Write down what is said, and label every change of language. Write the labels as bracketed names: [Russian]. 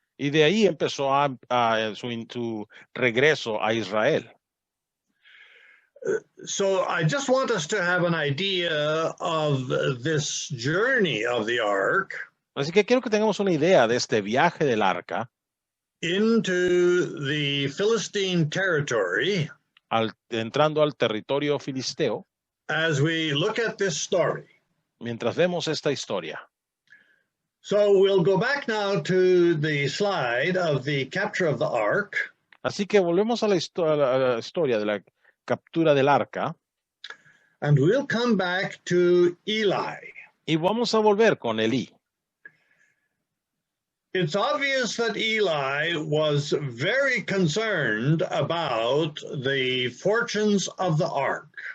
[Spanish] Y de ahí empezó su regreso a Israel. [English] So I just want us to have an idea of this journey of the ark. [Spanish] Así que quiero que tengamos una idea de este viaje del arca [English] into the Philistine territory [Spanish] entrando al territorio filisteo [English] as we look at this story. [Spanish] mientras vemos esta historia. [English] So we'll go back now to the slide of the capture of the ark. [Spanish] Así que volvemos a la historia de la captura del arca [English] And we'll come back to Eli. [Spanish] y vamos a volver con Elí. [English] It's obvious that Eli was very concerned about the fortunes of the ark.